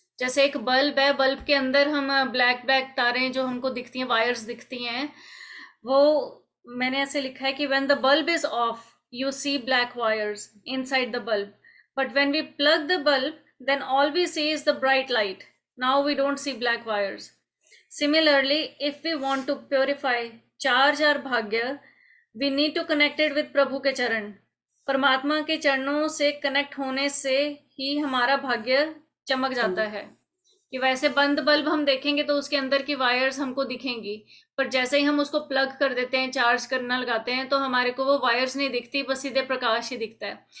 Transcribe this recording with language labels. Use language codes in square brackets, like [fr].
[hi] जैसे एक बल्ब है, बल्ब के अंदर हम ब्लैक ब्लैक तारें जो हमको दिखती हैं, वायर्स दिखती हैं, वो मैंने ऐसे लिखा है कि [en] When the bulb is off you see black wires inside the bulb, but when we plug the bulb then all we see is the bright light. Now we don't see black wires. Similarly, if we want to purify, charge our bhagya, we need to connect it with [hi] प्रभु के चरण। परमात्मा के चरणों से connect होने से ही हमारा भाग्य चमक जाता है। कि वैसे बंद बल्ब हम देखेंगे तो उसके अंदर की वायर्स हमको दिखेंगी, पर जैसे ही हम उसको प्लग कर देते हैं, चार्ज करना लगाते हैं, तो हमारे को वो वायर्स नहीं दिखती, बस सीधे प्रकाश ही दिखता है।